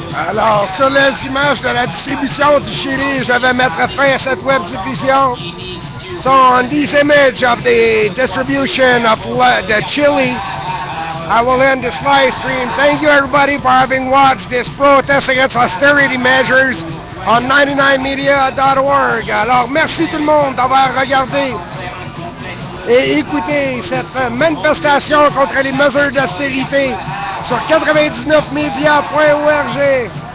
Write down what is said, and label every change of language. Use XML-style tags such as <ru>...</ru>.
<fr>Alors, sur les images de la distribution du Chili, je vais mettre fin à cette web diffusion.</fr> <en>So, on these images of the distribution of the Chili, I will end this live stream. Thank you everybody for having watched this protest against austerity measures on 99media.org.</en> <fr>Alors, merci tout le monde d'avoir regardé et écouté cette manifestation contre les mesures d'austérité sur 99media.org.</fr>